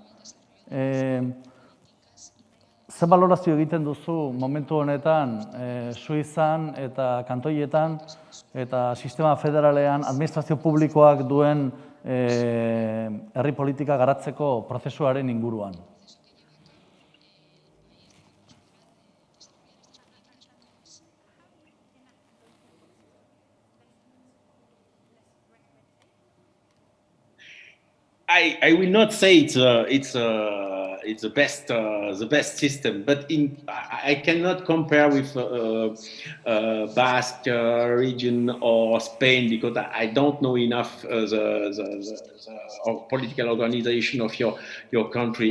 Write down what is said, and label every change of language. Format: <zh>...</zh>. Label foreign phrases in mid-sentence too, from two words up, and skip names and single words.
<eu>Zer balorazio egiten duzu momentu honetan Suizan eta kantoietan eta sistema federalean administrazio publikoak duen herri politika garatzeko prozesuaren inguruan?</eu> <en>I will not say it's the best system, but I cannot compare with Basque region or Spain because I don't know enough the political organization of your country.</en>